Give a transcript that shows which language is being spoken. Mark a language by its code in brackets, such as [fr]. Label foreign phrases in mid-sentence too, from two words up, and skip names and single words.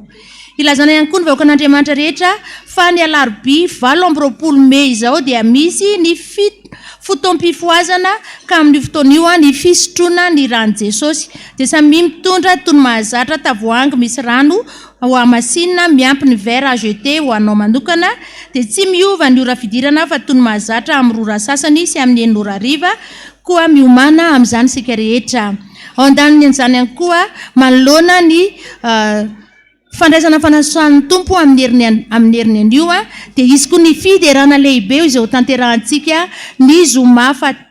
[mg] Ilazana ihany koa ny vahoaka an'Andriamanitra rehetra fa ny alarobia 20 Mey izao dia misy ny fotoam-pifoazana ka amin'ny fotoan'io ny fisotroana ny rano Jesosy dia samy mitondra tony mahazatra tavoahangy misy rano ho amasinina miampy ny [fr] verre à jeter [mg] ho anao manokana dia tsy miova ny ora fidirana fa tony mahazatra amin'ny rora sasany sy amin'ny 9 ora hariva koa miomana amin'izany sika rehetra. Ao andaniny an'izany ihany koa manoloana ny fandraisana fanasan'ny tompo amin'ny heriny anio dia izy koa ny fiderana lehibe izay ho tanterahantsika ny zoma fa